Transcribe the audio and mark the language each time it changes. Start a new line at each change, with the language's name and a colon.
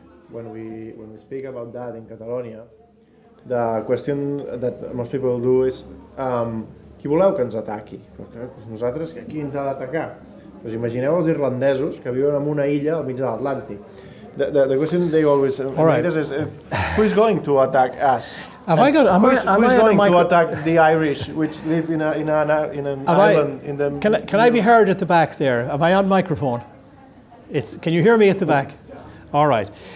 English: When we speak about that in Catalonia, the question that most people do is
Catalan: qui voleu que ens ataqui? Perquè nosaltres, qui ens ha d'atacar? Pues imagineu els irlandesos que viuen en una illa al mig de l'Atlàntic.
English: The question they always ask is who is going to attack us? Who is going to attack the Irish, which live in an island in the... Can I be heard at the back there? Am I on microphone? Can you hear me at the back? All right.